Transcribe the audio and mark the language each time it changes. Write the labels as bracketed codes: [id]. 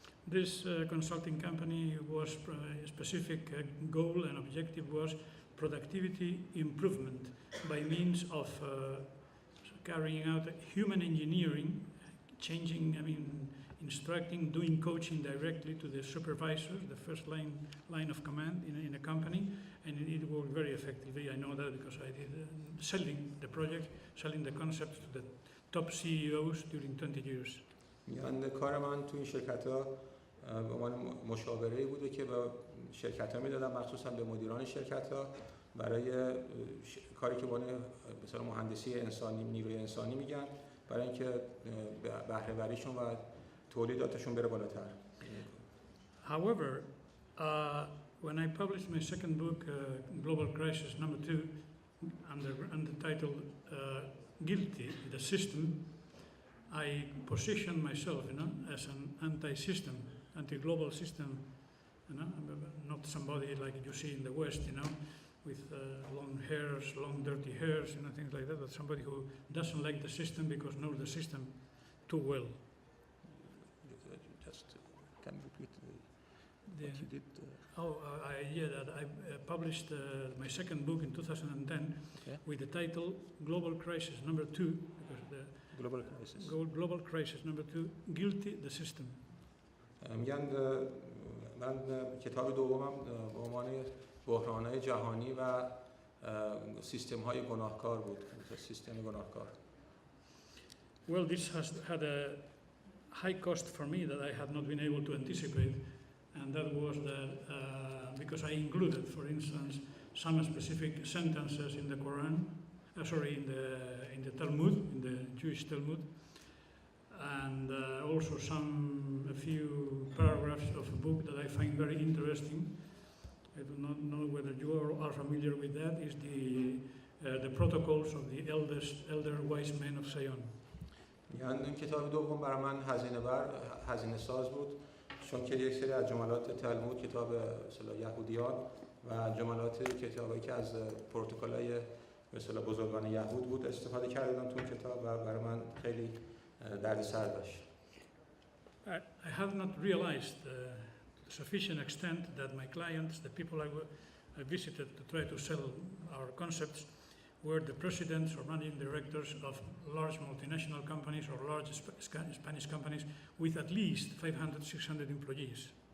[en] This consulting company was a specific goal and objective was productivity improvement by means of carrying out human engineering, changing, instructing, doing coaching directly to the supervisors, the first line of command in a company, and it worked very effectively. I know that because I did selling the project, selling the concepts to the top CEOs during 20 years. [fa] میان کار من تو این شرکت‌ها به عنوان مشاوره‌ای بوده که به شرکت‌ها میدادم، مخصوصا به مدیران شرکت‌ها، برای کاری که به عنوان مثلا مهندسی انسانی، نیروی انسانی میگن، برای اینکه بهره وریشون و تولیداتشون بره بالاتر. [en] However, when I published my second book, Global Crisis number 2, under the title Guilty, the System, I positioned myself, as an anti-system, anti-global system, not somebody like you see in the West, with long hairs, long dirty hairs, things like that, but somebody who doesn't like the system because knows the system too well. Just can you repeat what you did? I published my second book in 2010 with the title Global Crisis number 2, because the Global Crisis number 2, Guilty the System. [fa] میگن من کتاب دومم به عنوان بحران‌های جهانی و سیستم‌های گناهکار بود، سیستم گناهکار. [en] Well, this has had a high cost for me that I had not been able to anticipate, and that was that because I included, for instance, some specific sentences in the Quran, in the Talmud, in the Jewish Talmud, and also a few paragraphs of a book that I find very interesting. I do not know whether you are familiar with that. Is the protocols of the elder wise men of Zion. [fa] یعنی این کتاب دوم برای من هزینه ساز بود، چون که یک سری از جملات تلمود، کتاب مثلا یهودیان و جملات کتابی که از پروتکل‌های مثلا بزرگان یهود بود استفاده کردم تو این کتاب و برای من خیلی دردسر داشت. [en] I have not realized to sufficient extent that my clients, the people I visited to try to sell our concepts, were the presidents or managing directors of large multinational companies or large Spanish companies with at least 500, 600 employees.